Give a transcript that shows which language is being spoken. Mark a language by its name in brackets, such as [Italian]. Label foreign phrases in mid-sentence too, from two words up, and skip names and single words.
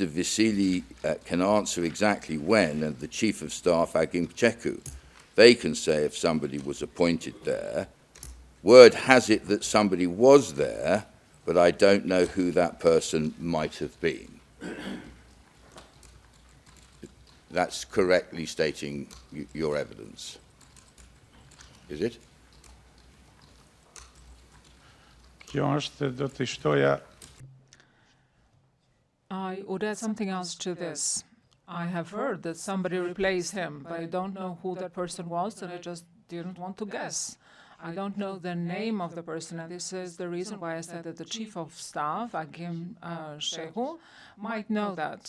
[English] Vasili can answer exactly when, and the Chief of Staff, Agim Cheku, they can say if somebody was appointed there. Word has it that somebody was there, but I don't know who that person might have been. That's correctly stating your evidence. Is it? [Albanian] Kjo është, do të shtoja, [English] I would add something else to this. I have heard that somebody replaced him, but I don't know who that person was, and I just didn't want to guess. I don't know the name of the person, and this is the reason why I said that the Chief of Staff, Agim Shehu, might know that.